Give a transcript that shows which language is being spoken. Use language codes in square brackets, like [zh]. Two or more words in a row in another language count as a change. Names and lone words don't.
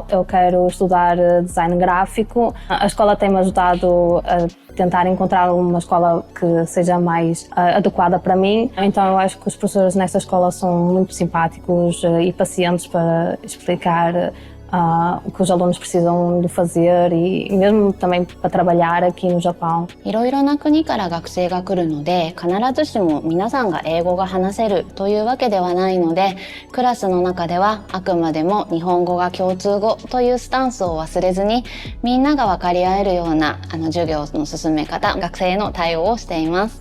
[pt] Eu quero estudar design gráfico. A escola tem-me ajudado a tentar encontrar uma escola que seja mais adequada para mim. Então eu acho que os professores nesta escola são muito simpáticos e pacientes para explicar o que os alunos precisam de fazer e mesmo também para trabalhar aqui no Japão. [ja] いろいろな国から学生が来るので、必ずしも皆さんが英語が話せるというわけではないので、クラスの中ではあくまでも日本語が共通語というスタンスを忘れずに、みんなが分かり合えるような授業の進め方、学生への対応をしています。